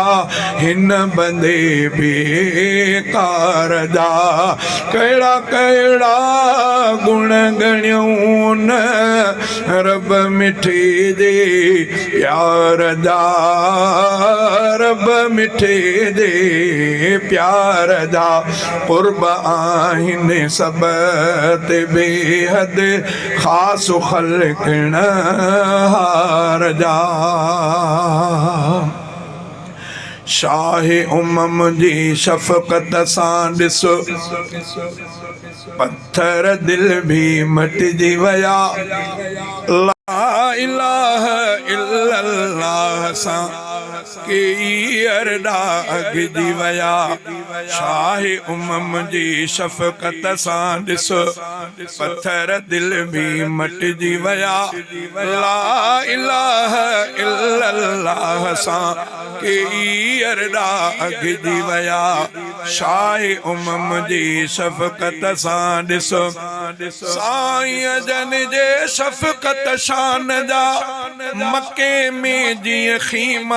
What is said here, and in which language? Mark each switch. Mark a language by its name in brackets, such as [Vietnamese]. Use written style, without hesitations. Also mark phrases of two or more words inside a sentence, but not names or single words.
[Sindhi] हिन बंदे बेकार जा कहिड़ा कहिड़ा गुण गणियूं न रब मिठे जे प्यार जा रब मिठे जे प्यार जा कुर्ब आहिनि सब ते बेहद खास खलकणा हार जा शाहे उमम जी शफ़क़त सां ॾिसो पत्थर दिल भी मटिजी विया [Arabic] لا إله إلا الله [Sindhi] सां के अरडा अॻिजी विया शाहे उमम जी शफ़क़त सां ॾिसो पत्थर दिल भी मटिजी विया [Arabic] لا إله إلا الله [Sindhi] सां के अरडा अॻिजी विया शाहे उमम जी शफ़क़त सां ॾिसो साईं जन जे शफ़क़त शान जा मके में जीअं खीमा